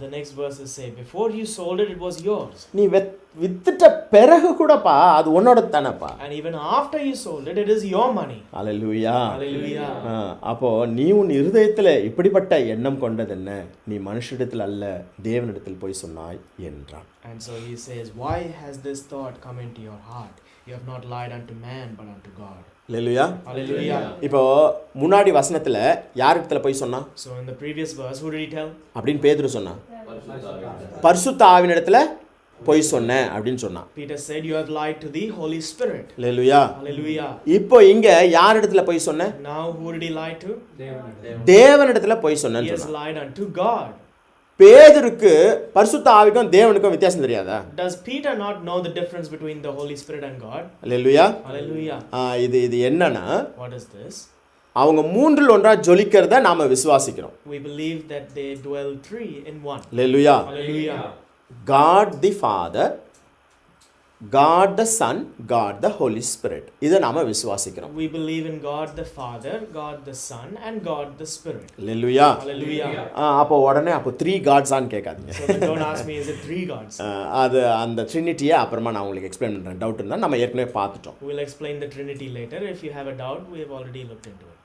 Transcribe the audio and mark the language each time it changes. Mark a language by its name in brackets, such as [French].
[English] The next verses say, before you sold it, it was yours. [Tamil] நீ வித்துட்ட பிறகு கூடப்பா அது உன்னோட தானேப்பா. [English] And even after you sold it, it is your money. [Tamil] Hallelujah. [English] Hallelujah. [Tamil] அப்போ நீ உன் இருதயத்தில் இப்படிப்பட்ட எண்ணம் கொண்டது என்ன? நீ மனுஷனிடத்தில் அல்ல தேவனிடத்தில் போய் சொன்னாய் என்றான். [English] And so he says, why has this thought come into your heart? You have not lied unto man, but unto God. [Tamil] Hallelujah. [English] Hallelujah. [Tamil] இப்போ முன்னாடி வசனத்தில் யார் இடத்துல போய் சொன்னான்? [English] So in the previous verse, who did he tell? [Tamil] அப்படின்னு பேதுரு சொன்னான். பரிசுத்த ஆவியினிடத்துல போய் சொன்னேன் அப்படின்னு சொன்னான். [English] Peter said, you have lied to the Holy Spirit. [Tamil] Hallelujah. [English] Hallelujah. [Tamil] இப்போ இங்க யார் இடத்துல போய் சொன்ன? [English] Now who did he lie to? [Tamil] தேவனிடத்துல போய் சொன்னேன்னு [English] He has [Tamil] சொன்னான். [English] lied unto God. [Tamil] பேதுருக்கு பரிசுத்த ஆவிக்கும் தேவனுக்கும் வித்தியாசம் தெரியாதா? [English] Does Peter not know the difference between the Holy Spirit and God? [Tamil] Hallelujah. [English] Hallelujah. [Tamil] இது என்னன்னா, [English] What is this? [Tamil] அவங்க மூன்றில் ஒன்றா ஜொலிக்கிறத நாம விசுவாசிக்கிறோம். [English] We believe that they dwell three in one. [Tamil] Hallelujah. [English] Hallelujah. God the Father, God the Son, God the Holy Spirit. [Tamil] இதை நாம விசுவாசிக்கிறோம். [English] We believe in God the Father, God the Son, and God the Spirit. [Tamil] Hallelujah. [English] Hallelujah. [Tamil] அப்போ உடனே அப்போ 3 காட்ஸான்னு கேட்காதீங்க. [English] So don't ask me, is it three gods? [Tamil] அது அந்த ட்ரினிட்டியை அப்புறமா நான் உங்களுக்கு எக்ஸ்பிளைன் பண்ணுறேன். டவுட் இருந்தால் நம்ம ஏற்கனவே பார்த்துட்டோம். [English] We'll explain the Trinity later. If you have a doubt, we have already looked into it.